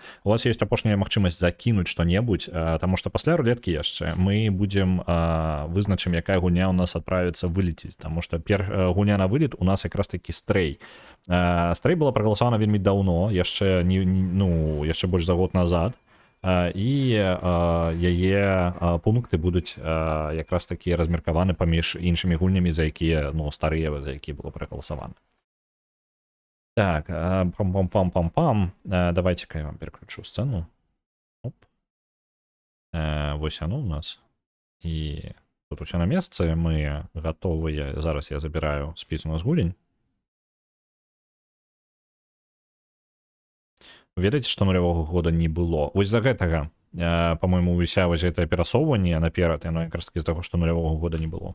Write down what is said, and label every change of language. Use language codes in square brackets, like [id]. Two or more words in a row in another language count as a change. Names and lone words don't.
[be] У вас есть апошняя магчымасць закінуць што-небудзь, таму што пасля рулеткі яшчэ мы будзем вызначым, якая гульня ў нас адправіцца вылеціць, таму што гульня на вылет у нас якраз такі Стрэй. Стрэй была прагаласавана вельмі даўно, яшчэ больш за год назад, і яе пункты будуць якраз такі размеркаваны паміж іншымі гульнямі, за якія, старыя, за якія было прагаласавана. Так, пам-пам-пам-пам-пам. [ru] Давайте-ка я вам переключу сцену. Оп. [be] Вось оно у нас. І тут усе на месцы, мы готовыя. Зараз я забіраю спіс у нас гулень. Ведаеце, што нулявога года не было. Вось за гэтага, по-моему, уся вось гэтае перасоўванне наперад, яно якраз такі з таго, што нулявога года не было.